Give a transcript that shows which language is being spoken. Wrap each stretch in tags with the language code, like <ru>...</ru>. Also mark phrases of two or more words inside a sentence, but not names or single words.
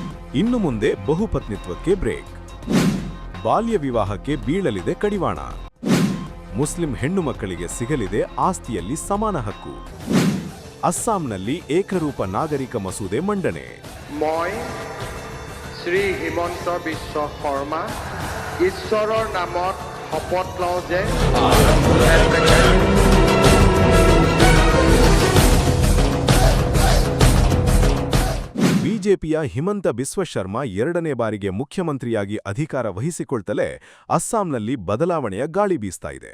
<kn>ಇನ್ನು ಮುಂದೆ ಬಹುಪತ್ನಿತ್ವಕ್ಕೆ ಬ್ರೇಕ್. ಬಾಲ್ಯ ವಿವಾಹಕ್ಕೆ ಬೀಳಲಿದೆ ಕಡಿವಾಣ. ಮುಸ್ಲಿಂ ಹೆಣ್ಣು ಮಕ್ಕಳಿಗೆ ಸಿಗಲಿದೆ ಆಸ್ತಿಯಲ್ಲಿ ಸಮಾನ ಹಕ್ಕು. ಅಸ್ಸಾಂನಲ್ಲಿ ಏಕರೂಪ ನಾಗರಿಕ ಮಸೂದೆ ಮಂಡನೆ.</kn> <as>মই শ্ৰী হিমন্ত বিশ্ব শৰ্মা ঈশ্বৰৰ নামত শপত লওঁ যে</as> <kn>ಬಿಜೆಪಿಯ ಹಿಮಂತ ಬಿಸ್ವ ಶರ್ಮಾ ಎರಡನೇ ಬಾರಿಗೆ ಮುಖ್ಯಮಂತ್ರಿಯಾಗಿ ಅಧಿಕಾರ ವಹಿಸಿಕೊಳ್ತಲೇ ಅಸ್ಸಾಂನಲ್ಲಿ ಬದಲಾವಣೆಯ ಗಾಳಿ ಬೀಸ್ತಾ ಇದೆ.</kn>